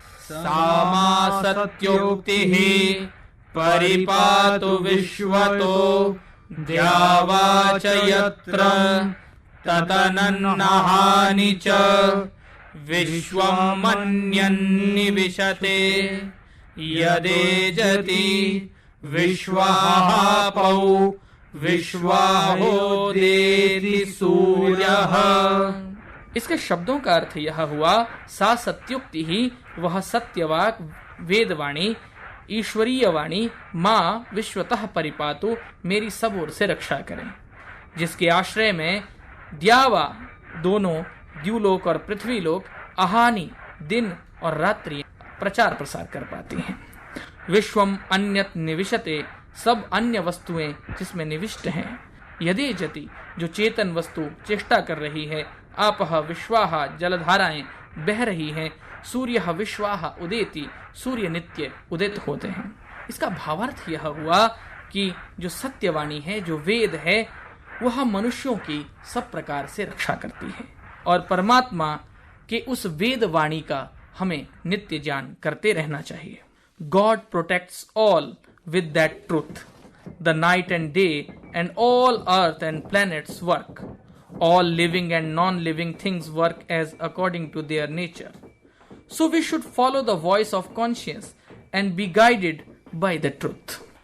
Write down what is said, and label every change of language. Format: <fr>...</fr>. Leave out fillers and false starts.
<sa>सामा सत्योक्तिः परिपातु विश्वतो द्यावा च यत्र ततनन्नहानि च विश्वम् मन्यन्निविशते यदेजति विश्वाहापौ विश्वाहोदेति सूर्यः।</sa> <hi>इसके शब्दों का अर्थ यह हुआ, सा सत्युक्ति ही वह सत्यवाक वेदवाणी ईश्वरीय वाणी माँ विश्वतः परिपातु मेरी सब ओर से रक्षा करें, जिसके आश्रय में द्यावा दोनों द्युलोक और पृथ्वी लोक अहानि दिन और रात्रि प्रचार प्रसार कर पाती हैं। विश्वम अन्यत निविशते सब अन्य वस्तुएं जिसमें निविष्ट हैं। यदि जति जो चेतन वस्तु चेष्टा कर रही है, आपह विश्वाहा जलधाराएं बह रही हैं, सूर्य विश्वाह उदेति सूर्य नित्य उदित होते हैं। इसका भावार्थ यह हुआ कि जो सत्यवाणी है, जो वेद है, वह मनुष्यों की सब प्रकार से रक्षा करती है और परमात्मा के उस वेद वाणी का हमें नित्य ज्ञान करते रहना चाहिए।</hi> <en>God protects all with that truth. The night and day and all earth and planets work. All living and non-living things work as according to their nature. So we should follow the voice of conscience and be guided by the truth.</en>